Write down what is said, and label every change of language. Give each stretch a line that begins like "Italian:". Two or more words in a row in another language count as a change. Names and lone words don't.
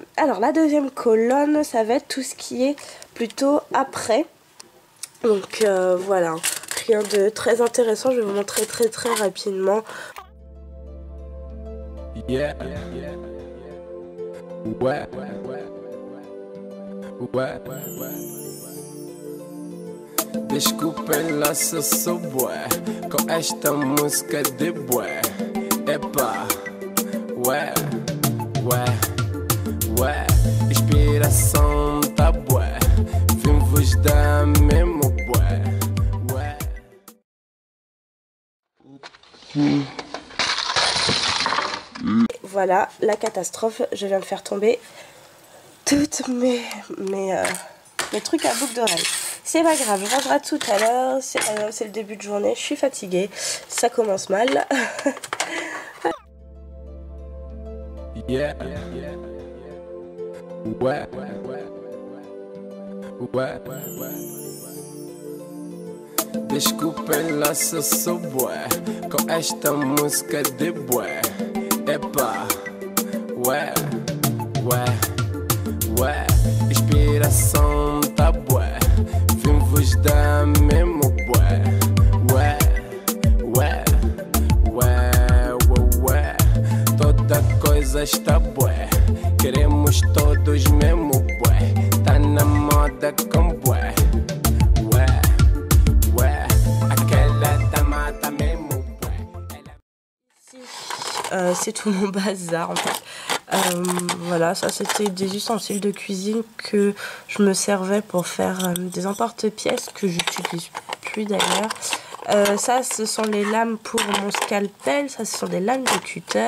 French: Alors, la deuxième colonne, ça va être tout ce qui est plutôt après. Donc voilà, rien de très intéressant, je vais vous montrer très rapidement. Yeah. Ouais.
Portuguese: Desculpem lá se eu sou bué com esta música de bué. Epa, ué, inspiração tá bué. Vim vos dar mesmo bué, ué.
French: Voilà, la catastrophe, je viens de faire tomber toutes mes trucs à boucle d'oreille. C'est pas grave, je rangerai tout à l'heure, c'est le début de journée, je suis fatiguée, ça commence mal. Yeah. Ouais.
Portuguese: Desculpem lá se eu sou bué com esta música de bué. Epa, ué, inspiração tá bué. Vim vos dar mesmo bué. Ué. Toda coisa está bué. Queremos todos mesmo bué. Tá na moda com bué. Aquela dama tá mesmo bué.
French: C'est tout mon bazar en fait. Voilà, ça c'était des ustensiles de cuisine que je me servais pour faire des emporte-pièces que j'utilise plus d'ailleurs. Ça, ce sont les lames pour mon scalpel. Ça, ce sont des lames de cutter.